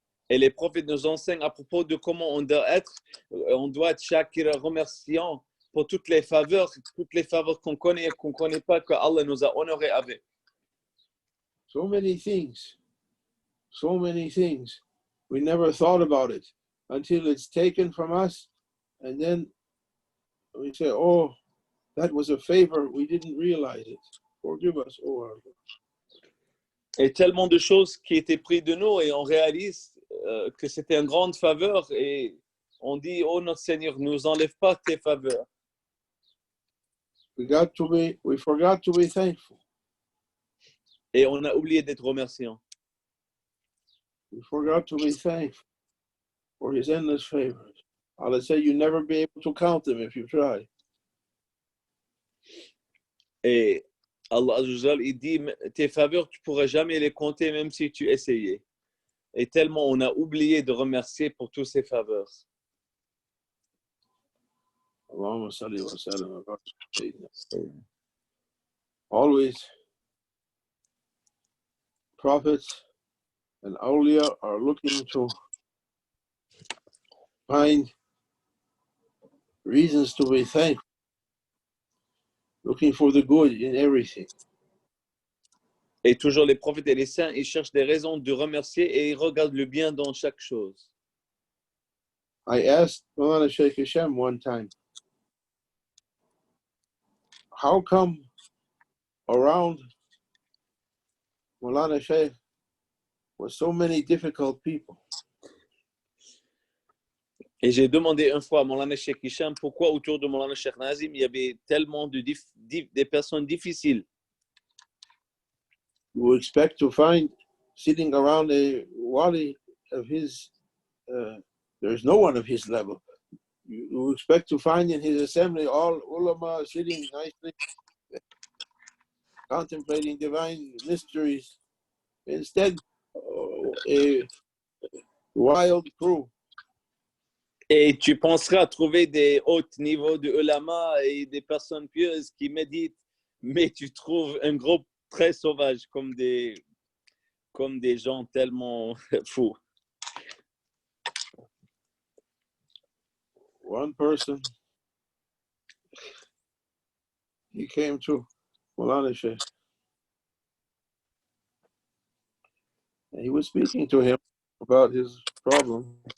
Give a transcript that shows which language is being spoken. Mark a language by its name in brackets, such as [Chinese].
[French] Et les prophètes nous enseignent à propos de comment on doit être shakir, remerciant pour toutes les faveurs qu'on connaît et qu'on ne connaît pas, que Allah nous a honorés avec. [English] So many things. We never thought about it until it's taken from us. And then we say, oh, that was a favor. We didn't realize it. Forgive us, oh Allah. [French] Et tellement de choses qui étaient prises de nous et on réalise que c'était une grande faveur et on dit, oh notre Seigneur, ne nous enlève pas tes faveurs. [English] We forgot to be thankful. [French] Et on a oublié d'être remerciant. [English] We forgot to be thankful for his endless favors. Allah said you'll never be able to count them if you try. [French] Et Allah Azza il dit, tes faveurs, tu ne pourras jamais les compter même si tu essayais. Et tellement on a oublié de remercier pour toutes ces faveurs. [Arabic] Allahumma salli wa sallam ala sayyidina. [English] Always, prophets and awliya are looking to find reasons to be thankful, looking for the good in everything. [French] Et toujours les prophètes et les saints, ils cherchent des raisons de remercier et ils regardent le bien dans chaque chose. [English] I asked Maulana Shaykh Hisham one time, how come around Maulana Shaykh was so many difficult people? [French] Et j'ai demandé une fois à Maulana Sheikh Hisham pourquoi autour de Maulana Sheikh Nazim il y avait tellement de personnes difficiles. [English] You expect to find sitting around a wali of his, there's no one of his level. You expect to find in his assembly all ulama sitting nicely, contemplating divine mysteries. Instead, a wild crew. [French] Et tu penseras trouver des hauts niveaux de ulama et des personnes pieuses qui méditent, mais tu trouves un groupe très sauvage comme des gens tellement fous. [English] One person, he came to Maulana Shaykh. And he was speaking to him about his problem.